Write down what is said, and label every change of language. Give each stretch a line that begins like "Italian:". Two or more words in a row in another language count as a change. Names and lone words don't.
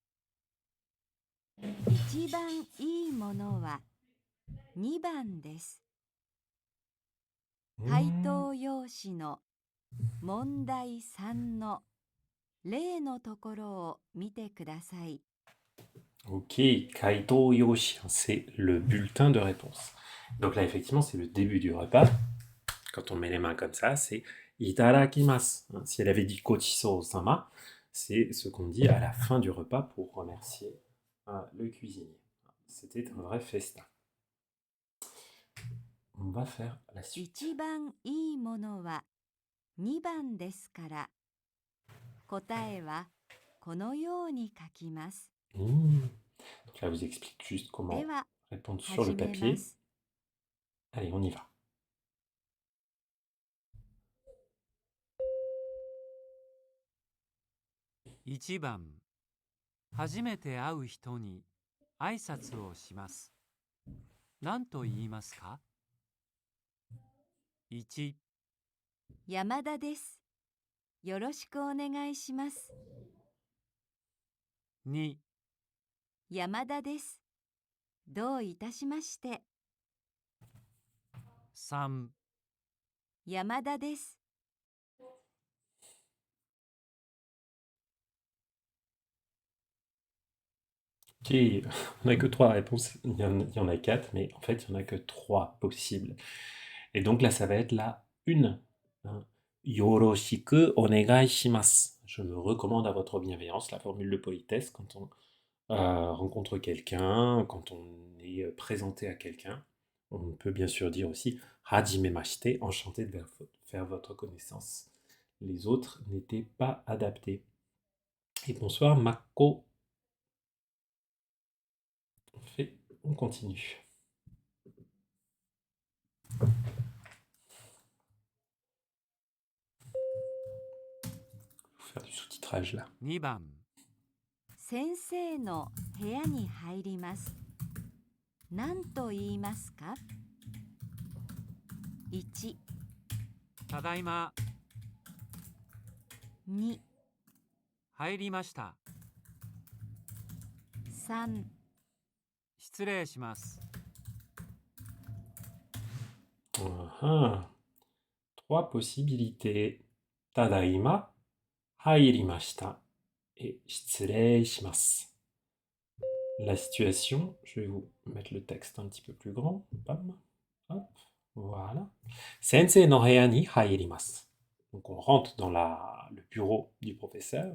Japanese: 一番いいものは2番です。回答用紙の問題3の例のところを見てください。
French: Ok, Kaito Yoshi, c'est le bulletin de réponse. Donc là, effectivement, c'est le début du repas. Quand on met les mains comme ça, c'est itadakimasu. Si elle avait dit kochiso-sama, c'est ce qu'on dit à la fin du repas pour remercier le cuisinier. C'était un vrai festin. On va faire la suite.
Japanese: 一番いいものは2番ですから、答えはこのように書きます。
French: Donc là, vous explique juste comment
Japanese: では、
French: répondre sur le
Japanese: 始めま
French: papier.
Japanese: す。
French: Allez, on y va.
Japanese: 1 番、初めて会う人に挨拶をします。何と言いますか ?1、山田です。よろしくお願いします。 2、山田です。どういたしまして。 3、山田です。
French: Ok, on n'a que 3 réponses. Il y en a 4, mais en fait, il n'y en a que 3 possibles. Et donc là, ça va être la 1. Hein.
Japanese: よろしくお願いします.
French: Je me recommande à votre bienveillance, la formule de politesse quand on rencontre quelqu'un, quand on est présenté à quelqu'un. On peut bien sûr dire aussi hajimemashite, enchanté de faire votre connaissance. Les autres n'étaient pas adaptés. Et bonsoir Mako. On continue. Faut faire du sous-titrage là.
Japanese: 2 番、先生の部屋に入ります。何と言いますか ?1、ただいま、 2、入りました。 3、失礼します。
French: Ah, trois possibilités.
Japanese: ただいま、入りました et 失礼します.
French: La situation, je vais vous mettre le texte un petit peu plus grand. Bam, hop, voilà.
Japanese: 先生の部屋に入ります.
French: Donc on rentre dans le bureau du professeur.